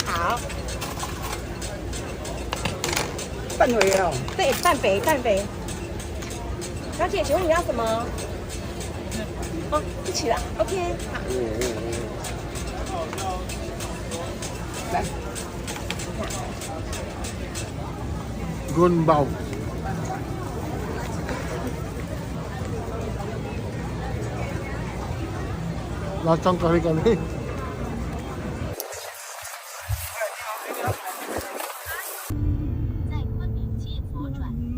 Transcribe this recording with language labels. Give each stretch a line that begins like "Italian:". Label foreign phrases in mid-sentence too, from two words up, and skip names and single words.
Chinese: 好。半肥哦。对，半肥，半肥。小姐，请问你要什么？哦，一起了。OK， 好。来。 Gunbaw.
Filipino: Lahat ng kari-kari.
Chinese: 在昆明街左转。